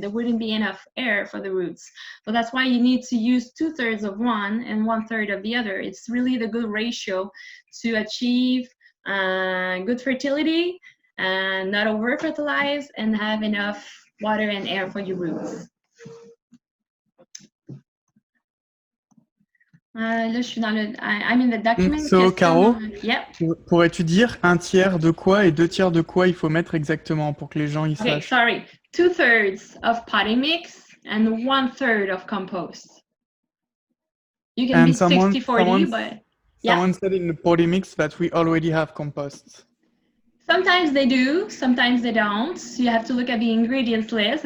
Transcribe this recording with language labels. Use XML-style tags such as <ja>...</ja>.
<en>There wouldn't be enough air for the roots. So that's why you need to use 2/3 of one and 1/3 of the other. It's really the good ratio to achieve good fertility and not over fertilize and have enough water and air for your roots.</en> <fr>Là, je suis dans le,</fr> <en>I'm in the document. So, Caro, yep.</en> <fr>pourrais-tu dire 1/3 de quoi et 2/3 de quoi il faut mettre exactement pour que les gens y sachent?</fr> <en>Sorry. 2/3 of potting mix and 1/3 of compost. You can be 60-40, but someone said in the potting mix that we already have compost. Sometimes they do, sometimes they don't. So you have to look at the ingredients list.</en>